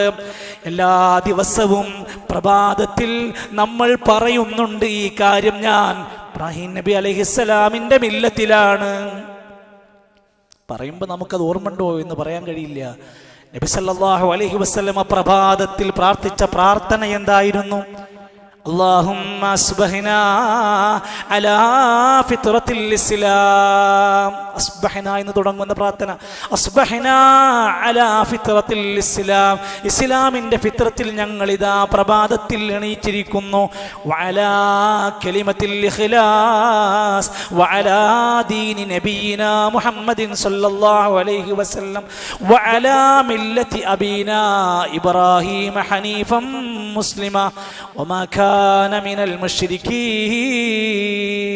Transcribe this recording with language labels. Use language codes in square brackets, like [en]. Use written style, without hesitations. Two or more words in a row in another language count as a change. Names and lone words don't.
[ml] എല്ലാ ദിവസവും പ്രഭാതത്തിൽ നമ്മൾ പറയുന്നുണ്ട് ഈ കാര്യം, ഞാൻ ഇബ്രാഹിം നബി അലൈഹിസ്സലാമിന്റെ മില്ലത്തിലാണ്. പറയുമ്പോൾ നമുക്കത് ഓർമ്മണ്ടോ എന്ന് പറയാൻ കഴിയില്ല. നബി [ar] صلى الله عليه وسلم [ml] പ്രഭാതത്തിൽ പ്രാർത്ഥിച്ച പ്രാർത്ഥന എന്തായിരുന്നു? [ar] اللهم أصبحنا على فطرة الإسلام. [ml] أصبحنا എന്ന് തുടങ്ങുന്ന പ്രാർത്ഥന. [ar] أصبحنا على فطرة الإسلام. [ml] ഇസ്ലാമിന്റെ ഫിത്രത്തിൽ ഞങ്ങൾ ഇതാ പ്രഭാതത്തിൽ എണീറ്റിരിക്കുന്നു. [ar] وعلى كلمة الإخلاص وعلى دين نبينا محمد صلى الله عليه وسلم وعلى ملة أبينا إبراهيم حنيفا مسلما وما كان من المشركين.